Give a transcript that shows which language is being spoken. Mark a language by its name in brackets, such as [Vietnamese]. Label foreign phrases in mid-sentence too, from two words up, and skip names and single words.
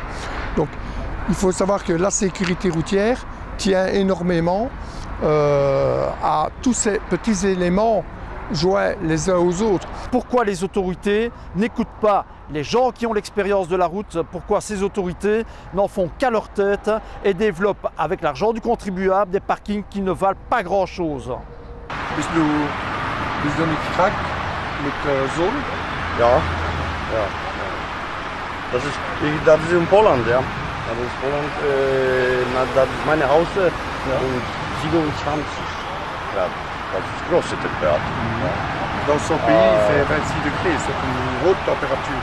[French] Donc, il faut savoir que la sécurité routière tient énormément à tous ces petits éléments joints les uns aux autres. Pourquoi les autorités n'écoutent pas les gens qui ont l'expérience de la route? Pourquoi ces autorités n'en font qu'à leur tête et développent avec l'argent du contribuable des parkings qui ne valent pas grand-chose? [German] Bist du nicht krank mit Sohn? Ja, ja. Das ist in Poland, ja. Das ist Poland, das ist meine Haus und 27 Grad. Das ist große Temperatur. Ja. [French] Dans son pays, il fait 26 degrés, c'est une haute température.